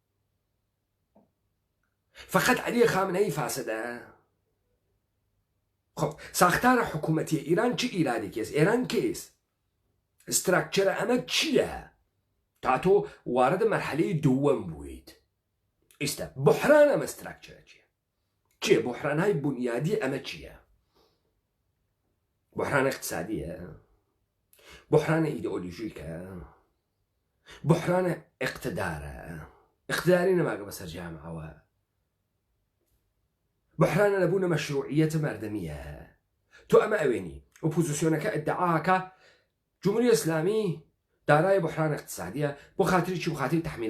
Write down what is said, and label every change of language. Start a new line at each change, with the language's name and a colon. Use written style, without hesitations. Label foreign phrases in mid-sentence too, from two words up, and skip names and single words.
Central Kurdish: فقط عەلی خامنەی فاسدە؟ خب ساختارە حکوومەتی ئیران چ ئیرادێکێس ئێران کێس استراکچەرە ئەمە چییە تا تۆ واردە مەرحەلەی دووەم بوویت ئێستا بحران ئەمە استراکچەرە چیە
Persian: بحرانهای بنیادی
Central Kurdish: ئەمە چییە بحران اقتصادیە بحران ئیدئۆلۆژیکە بحران اقتدارە اقتداری نەماگە بەسەر جامعەوە بحرانە نەبوونە مەشروعیەتە مەردەمیە تۆ ئەمە ئەوێنی ئۆپۆزیسیۆنەکە ئەدعاکە
Persian: جمهوری ئیسلامی دارای بحران اقتصادیە
Central Kurdish: بۆ خاتری چی و خاتری